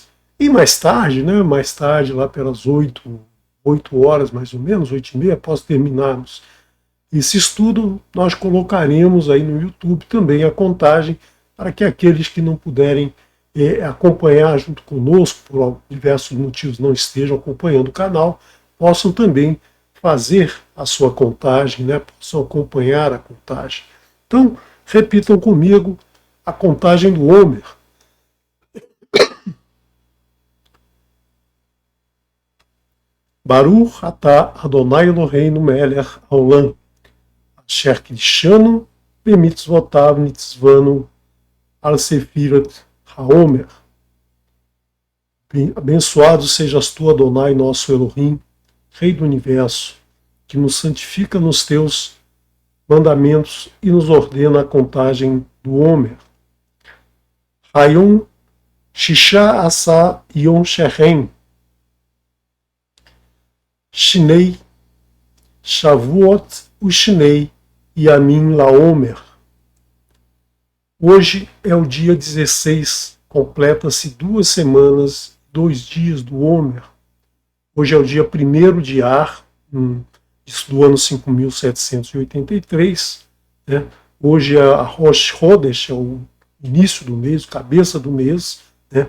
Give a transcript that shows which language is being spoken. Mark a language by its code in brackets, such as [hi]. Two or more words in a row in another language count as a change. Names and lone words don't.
[pt] E mais tarde, lá pelas 8 horas mais ou menos, 8h30, após terminarmos esse estudo, nós colocaremos aí no YouTube também a contagem, para que aqueles que não puderem acompanhar junto conosco, por diversos motivos não estejam acompanhando o canal, possam também fazer a sua contagem, né? Possam acompanhar a contagem. Então, repitam comigo a contagem do Homer. [he] ברוך אתה אדוני אלוהינו מלך העולם אשר קדשנו במצוותיו וצוונו על ספירת העומר. [pt] Abençoado sejas tu, Adonai, nosso Elohim, Rei do Universo, que nos santifica nos teus mandamentos e nos ordena a contagem do Homer. [he] היום שישה עשר יום שהם שני שבועות ושני ימים לעומר. [pt] Hoje é o dia 16, completa-se 2 semanas, 2 dias do Homer. Hoje é o dia 1º de Ar, do ano 5783. Né? Hoje é a [he] ראש חודש, [pt] é o início do mês, cabeça do mês, né?